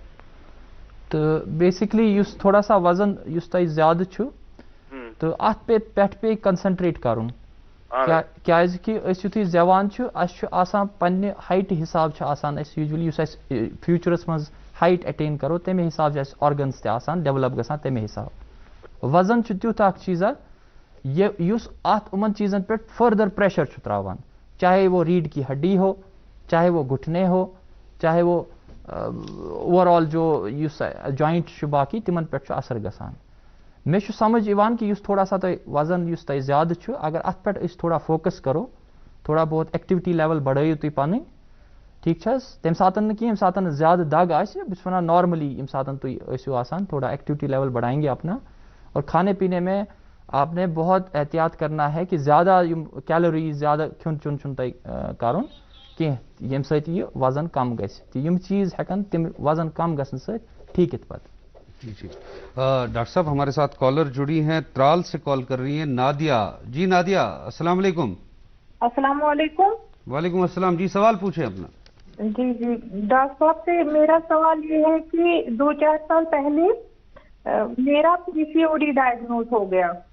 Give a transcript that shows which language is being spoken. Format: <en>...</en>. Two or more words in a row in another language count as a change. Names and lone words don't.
<ks>تہٕ بیسِکلی یُس تھوڑا سا وزن یُس تۄہہِ زیادٕ چھُ تہٕ اَتھ پٮ۪ٹھ پیٚیہِ کنسنٹریٹ کرُن, کیازِ کہِ أسۍ یُتھُے زٮ۪وان چھُ اَسہِ چھُ آسان پننہِ ہایٹہِ حساب چھُ آسان اَسہِ یوٗجولی یُس اَسہِ فیوٗچرس منٛز ہایٹ اٹین کرو تمے حساب چھِ اَسہِ آرگنز تہِ آسان ڈیولپ گژھان تمے حساب. وزن چھُ تیُتھ اکھ چیٖزا یُس اتھ یِمن چیٖزن پٮ۪ٹھ فٔردر پریشر چھُ تراوان,</ks> <ur>چاہے وہ ریڑھ کی ہڈی ہو, چاہے وہ گھٹنے ہو, چاہے وہ اوورآل جو</ur> <ks>یُس جوائنٹ چھُ باقی تِمن پٮ۪ٹھ چھُ اثر گژھان. مےٚ چھُ سمجھ یِوان کہ یُس تھوڑا سا تۄہہِ وزن یُس تۄہہِ زیادٕ چھُ اگر اَتھ پٮ۪ٹھ أسۍ تھوڑا فوکس کرو, تھوڑا بہت</ks> <en>activity level</en> <ks>بڑھٲیِو تُہۍ پنٕنۍ, ٹھیٖک چھِ حظ, تَمہِ ساتہٕ نہٕ کینٛہہ ییٚمہِ ساتہٕ نہٕ زیادٕ دگ آسہِ, بہٕ چھُس وَنان نارملی ییٚمہِ ساتہٕ تُہۍ ٲسِو آسان تھوڑا</ks> <en>activity level</en> <ur>بڑھائیں گے اپنا. اور کھانے پینے میں آپ نے بہت احتیاط کرنا ہے کہ زیادہ</ur> <ks>یِم کیلوریز زیادہ کھیوٚن چیوٚن چھُنہٕ تۄہہِ کَرُن کینٛہہ ییٚمہِ سۭتۍ یہِ وزن کم گژھِ, تہٕ یِم چیٖز ہٮ۪کن تِم وزن کم گژھنہٕ سۭتۍ ٹھیٖک یِتھ پتہٕ.</ks> <ur>جی ڈاکٹر صاحب ہمارے ساتھ کالر جڑی ہیں, ترال سے کال کر رہی ہیں نادیہ. جی نادیہ السلام علیکم. السلام علیکم. وعلیکم السلام. جی سوال پوچھیں اپنا. جی جی ڈاکٹر صاحب سے میرا سوال یہ ہے کہ 2-4 سال پہلے میرا PCOD ڈائگنوز ہو گیا.</ur>